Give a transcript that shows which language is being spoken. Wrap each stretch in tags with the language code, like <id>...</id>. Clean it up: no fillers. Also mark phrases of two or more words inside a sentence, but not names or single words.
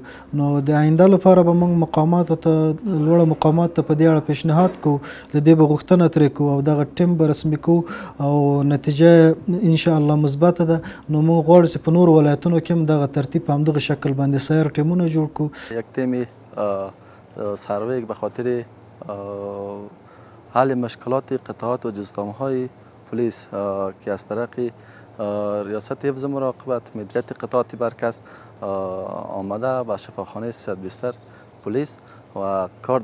<ps>نو د آینده لپاره به موږ لوړه مقامات ته په دې اړه پیشنهاد کوو، د دې به غوښتنه ترې کوو او دغه ټیم به رسمي کوو او نتیجه انشاءالله مثبته ده. نو موږ غواړو چې په نورو ولایتونو کې هم دغه ترتیب په همدغه شکل باندې سایر ټیمونه جوړ کړو.</ps> <fa>یک تیم سروی به خاطر حل مشکلات قطاعات و جزدامهای پلیس که از طریق ریاست حفظ مراقبت مدیریت قطاعات مرکز آمده و شفاخانه 300 بستر پلیس و کار</fa>